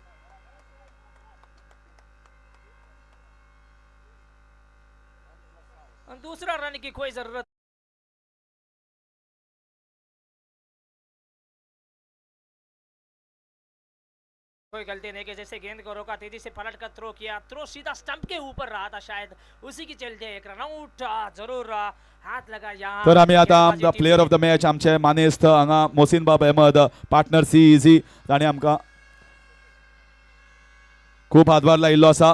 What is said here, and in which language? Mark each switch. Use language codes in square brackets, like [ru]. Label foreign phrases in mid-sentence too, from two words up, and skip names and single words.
[hi] दूसरा रन की कोई जरूरत, कोई गलती नहीं कि जैसे गेंद को रोका, तेजी से पलट कर थ्रो किया। थ्रो सीधा स्टंप के ऊपर रहा था, शायद उसी की चलते एक रनआउट जरूर हाथ लगा यहाँ। [kok] तर आम्ही आता [en] player of the match [kok] आमचे मानेस्त हांगा मोहसिन बाब अहमद, पार्टनर CEZ, ताणें आमकां खूब हातभार लायिल्लो आसा।